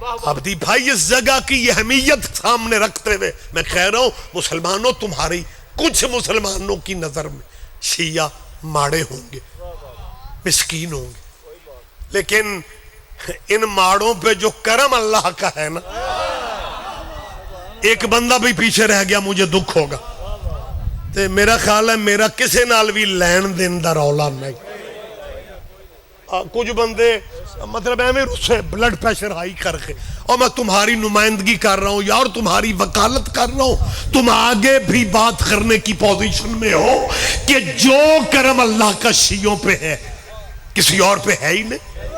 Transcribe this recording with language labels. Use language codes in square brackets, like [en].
[ur] عبدی بھائی اس جگہ کی اہمیت سامنے رکھتے ہوئے میں کہہ رہا ہوں، مسلمانوں تمہاری کچھ مسلمانوں کی نظر میں شیعہ ماڑے ہوں گے، مسکین ہوں گے، لیکن ان ماڑوں پہ جو کرم اللہ کا ہے نا، ایک بندہ بھی پیچھے رہ گیا مجھے دکھ ہوگا. [pa] تے میرا خیال ہے میرا کسے نال بھی لین دین دا رولا نہیں. [ur] کچھ بندے مطلب [pa] ایویں رسے [ur] بلڈ پریشر ہائی کر کے، اور میں تمہاری نمائندگی کر رہا ہوں یار، تمہاری وکالت کر رہا ہوں، تم آگے بھی بات کرنے کی پوزیشن میں ہو کہ جو کرم اللہ کا شیعوں پہ ہے کسی اور پہ ہے ہی نہیں.